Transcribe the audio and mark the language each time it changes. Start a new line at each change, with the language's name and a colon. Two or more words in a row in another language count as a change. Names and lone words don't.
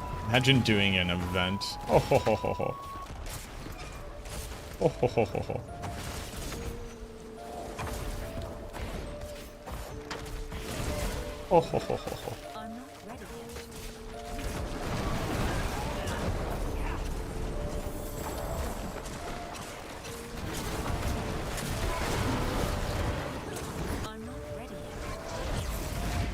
English: Imagine doing an event. Oh ho ho ho ho. Oh ho ho ho ho. Oh ho ho ho ho. I'm not ready yet. I'm not ready yet.